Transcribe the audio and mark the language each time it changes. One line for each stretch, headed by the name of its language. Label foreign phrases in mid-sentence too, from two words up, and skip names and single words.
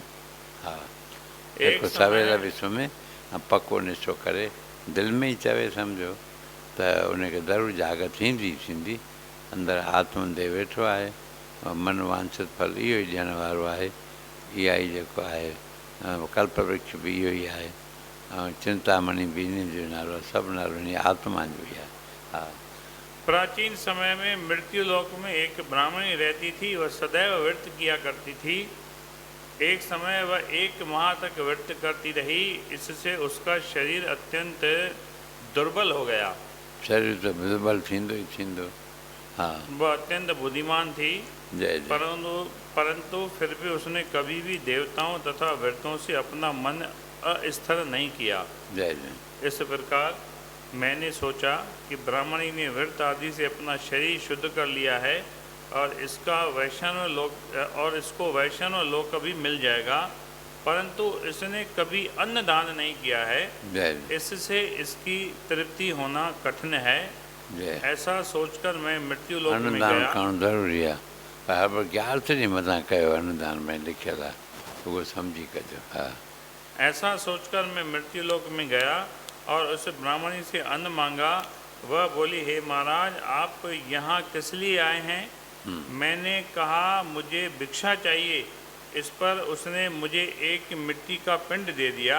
Sindhi: हा जेको सवेल बि सुम्हे ऐं पको निश्चो करे दिलि में ई चवे सम्झो त उनखे ज़रूरु जाग थींदी थींदी। अंदरि आत्मदेव वेठो आहे, मन वांछित फल इहो ई ॾियण वारो आहे। इहा ई जेको आहे कल्प वृक्ष बि इहो ई आहे ऐं चिंतामणि बि इन जो नालो आहे। सभु नालो इन आत्मा जो ई आहे। हा
Hindi: प्राचीन समय में मृत्यु लोक में एक ब्राह्मणी रहती थी। वह सदैव व्रत किया करती थी। एक समय वह 1 माह तक व्रत करती रही। इससे उसका शरीर अत्यंत दुर्बल हो गया। शरीर तो दुर्बल
Sindhi: थींदो ई थींदो। हाँ
Hindi: वह अत्यंत बुद्धिमान थी। जय जय। परंतु फिर भी उसने कभी भी देवताओं तथा व्रतों से अपना मन अस्थिर नहीं किया। जय जय। इस प्रकार मैंने सोचा कि ब्राह्मणी ने व्रत आदि से अपना शरीर शुद्ध कर लिया है और इसको वैष्णव लोक भी मिल जाएगा, परंतु इसने कभी अन्न दान नहीं किया है। इससे इसकी तृप्ति होना कठिन है। ऐसा सोचकर मैं मृत्यु लोक में गया।
Sindhi: अन्नदान करणु ज़रूरी आहे, पर ग्यारस ॾींहं मथां कयो अन्नदान में लिखियलु आहे, उहो सम्झी कजो। हा
Hindi: ऐसा सोचकर मैं मृत्यु लोक में गया और उस ब्राह्मणी से अन्न मांगा। वह बोली, हे महाराज, आप यहाँ किस लिए आए हैं? मैंने कहा, मुझे भिक्षा चाहिए। इस पर उसने मुझे एक मिट्टी का पिंड दे दिया।